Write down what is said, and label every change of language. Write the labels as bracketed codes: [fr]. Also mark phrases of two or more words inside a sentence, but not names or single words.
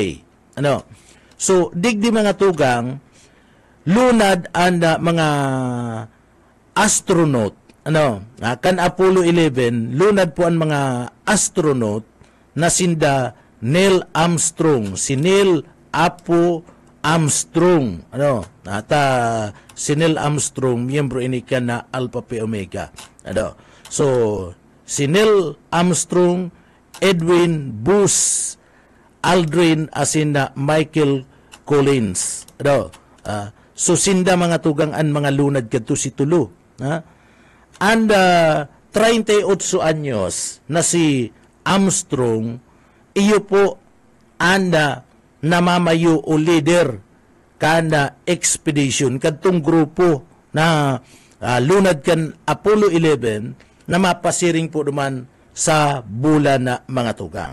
[bik] So, digdi mga tugang, lunad ang mga astronaut, kan Apollo 11 lunad po ang mga astronaut na sinda Neil Armstrong, si Neil Apo Armstrong, si Neil Armstrong miyembro ini ka na Alpha Pi Omega. So si Neil Armstrong, Edwin Buzz Aldrin asin na Michael Collins. So sinda mga tugang-an mga lunad kadto si tulo. And 38 anyos na si Armstrong, iyo po anda namamayo o leader kana expedition kadtong grupo na lunad kan Apollo 11 na mapasiring po duman sa bulan na mga tugang.